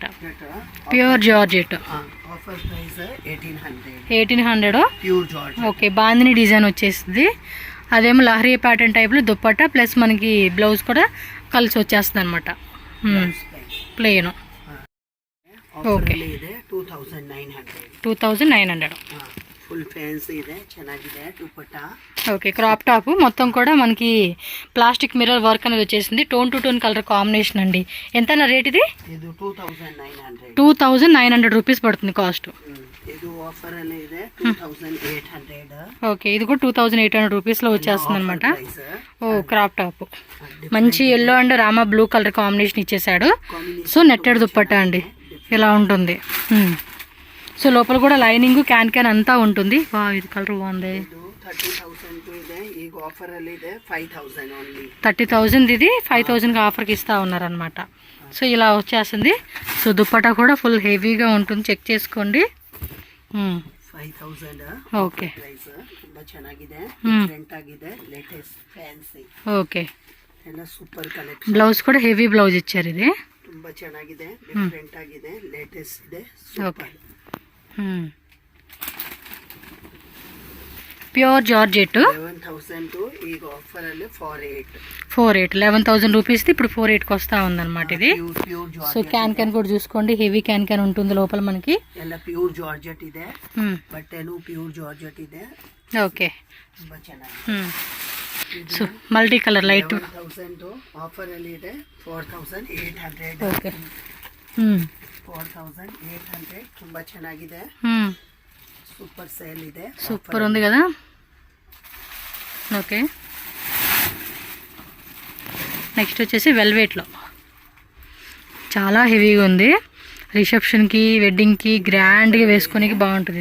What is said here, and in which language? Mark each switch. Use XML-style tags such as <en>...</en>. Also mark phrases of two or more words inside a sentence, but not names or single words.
<en>pure georgette 1800.</en> <te>ఓకే. బాందిని డిజైన్ వచ్చేస్తుంది. అదేమో లహరీ ప్యాటర్న్ టైప్లో దుప్పట ప్లస్ మనకి బ్లౌజ్ కూడా కలిసి వచ్చేస్తుంది అనమాట.</te> <en>plain. okay.</en> <te>2900</te> <en>full fancy</en> <kn>ಇದೆ, ಚೆನ್ನಾಗಿದೆ ದುಪಟ್ಟ.</kn> <te>ఓకే.</te> <en>crop top</en> <te>మొత్తం కూడా మనకి</te> <en>plastic mirror work</en> <te>అనేది వచ్చేసింది.</te> <en>tone to tone color combination</en> <te>అండి. ఎంత రేట్ ఇది?</te> <kn>ಇದು 2900.</kn> <te>2900 రూపీస్ పడుతుంది కాస్ట్.</te> <kn>ಇದು ಆಫರ್ ಅಲ್ಲಿ ಇದೆ 2800.</kn> <te>ఓకే. ఇది కూడా 2800 రూపీస్లో వచ్చేస్తుంది అనమాట.</te> <en>ఓ crop top మంచి yellow and rama blue color combination ఇచ్చేసాడు. so netted</en> <te>దుప్పట్ట అండి ఇలా ఉంటుంది. సో లోపల కూడా</te> <en>lining can can</en> <te>అంతా ఉంటుంది. వా ఇది కలర్ బాగుంది. 30,000 ఇది 5,000కి ఆఫర్కి ఇస్తూ ఉన్నారనమాట. సో ఇలా వచ్చేస్తుంది. సో దుప్పటా కూడా ఫుల్ హెవీగా ఉంటుంది. చెక్ చేసుకోండి. 5000 ఓకే.</te> <kn>ತುಂಬಾ ಚೆನ್ನಾಗಿದೆ, ಡಿಫರೆಂಟ್ ಆಗಿದೆ,</kn> <en>latest fancy.</en> <te>ఓకే.</te> <en>ಎಲ್ಲ super collection.</en> <kn>ಬ್ಲೌಸ್ ಕೂಡ</kn> <en>heavy blouse</en> <kn>ಇಚ್ಚಾರು. ಇದೆ ತುಂಬಾ ಚೆನ್ನಾಗಿದೆ, ಡಿಫರೆಂಟ್ ಆಗಿದೆ, ಲೇಟೆಸ್ಟ್ ಇದೆ, ಸೂಪರ್.</kn> <en>pure georgette</en> <kn>11,000 ಈಗ ಆಫರ್ ಅಲ್ಲಿ</kn> <te>48 11,000 రూపీస్ ఇప్పుడు 48కి వస్తా ఉందన్నమాట. ఇది సో</te> <en>can can</en> <te>కూడా చూసుకోండి.</te> <en>heavy can can</en> <te>ఉంటుంది లోపల మనకి.</te> <kn>ಎಲ್ಲ</kn> <en>pure georgette</en> <kn>ಇದೆ, ಬಟ್ಟೆನೂ</kn> <en>pure georgette</en> <kn>ಇದೆ.</kn> <te>ఓకే.</te> <kn>ತುಂಬಾ ಚೆನ್ನಾಗಿದೆ.</kn> <en>so multi color light</en> <kn>11,000 ಆಫರ್ ಅಲ್ಲಿ ಇದೆ 4,800.</kn> <te>ఓకే.</te> <kn>4,800 ತುಂಬಾ ಚೆನ್ನಾಗಿದೆ.</kn> <en>super sale ಇದೆ.</en> <te>సూపర్ ఉంది కదా. ఓకే. నెక్స్ట్ వచ్చేసి వెల్వెట్లో చాలా హెవీగా ఉంది. రిసెప్షన్కి వెడ్డింగ్కి గ్రాండ్గా వేసుకోనికి బాగుంటుంది.</te>